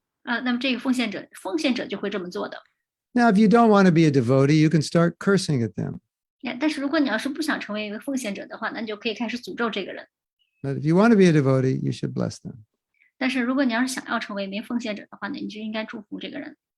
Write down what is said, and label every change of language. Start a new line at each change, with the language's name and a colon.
Chinese: 那么这个奉献者就会这么做的。
English: Now, if you don't want to be a devotee, you can start cursing at them.
Chinese: 但是如果你要是不想成为一个奉献者的话，那你就可以开始诅咒这个人。
English: But if you want to be a devotee, you should bless them.
Chinese: 但是如果你要是想要成为一名奉献者的话呢，你就应该祝福这个人。